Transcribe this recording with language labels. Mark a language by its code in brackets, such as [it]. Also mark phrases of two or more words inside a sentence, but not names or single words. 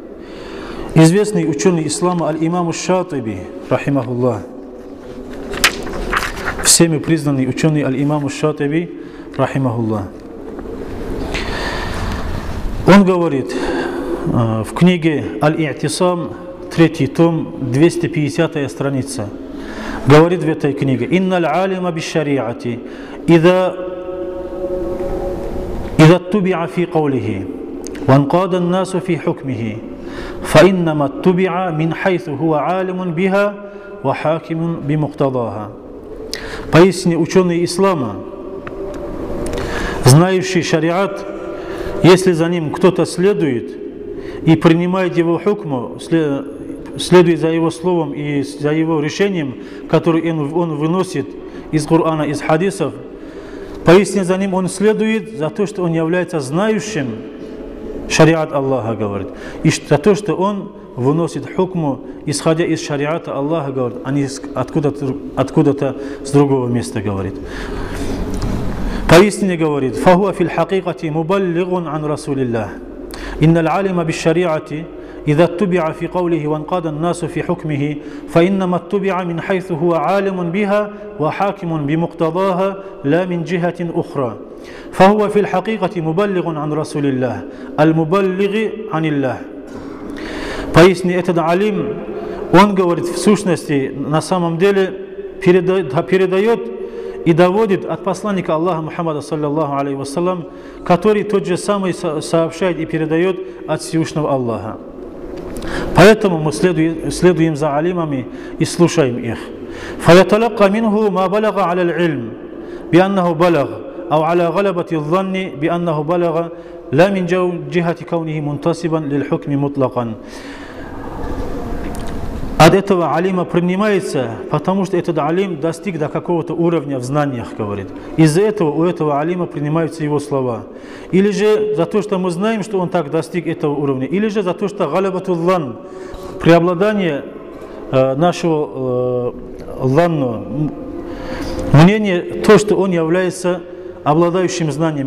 [ru] Известный ученый ислама аль-имам аш-Шатиби, рахимахуллах, всеми признанный ученый аль-имам аш-Шатиби, рахимахуллах, он говорит в книге «Аль-И'тисам», 3 том, 250 страница, говорит в этой книге: [ar] «إن العالم بالشريعة إذا اتبع في قوله وانقاد الناس في حكمه فإنما اتبع من حيث هو عالم بها وحاكم بمقتضاها». [ru] Поистине ученый ислама, знающий шариат, если за ним кто-то следует и принимает его хукму, следует за его словом и за его решением, которое он выносит из Корана, из хадисов, поистине за ним он следует за то, что он является знающим шариат Аллаха, говорит, и за то, что он выносит хукму, исходя из шариата Аллаха, говорит, а не откуда-то с другого места, говорит. Поистине говорит: [ar] «فهو في الحقيقة مبلغ عن رسول الله. إن العالم بالشريعة إذا اتبع في قوله وانقاد الناس في حكمه فإنما اتبع من حيث هو عالم بها وحاكم بمقتضاها لا من جهة أخرى فهو في الحقيقة مبلغ عن رسول الله المبلغ عن الله». [ru] Поистине этот алим, он говорит в сущности, на самом деле передает и доводит от посланника Аллаха Мухаммада [ar] صلى الله عليه وسلم, [ru] который тот же самый сообщает и передает от Всевышнего Аллаха. Поэтому мы следуем за алимами и слушаем их. [ar] فيتلقى منه ما بلغ على العلم بأنه بلغ أو على غلبة الظن بأنه بلغ لا من جهة كونه منتسبا للحكم مطلقا. [ru] От этого алима принимается, потому что этот алим достиг до какого-то уровня в знаниях, говорит. Из-за этого у этого алима принимаются его слова. Или же за то, что мы знаем, что он так достиг этого уровня. Или же за то, что галабатуллан, преобладание нашего ланну, мнение, то, что он является обладающим знаниями.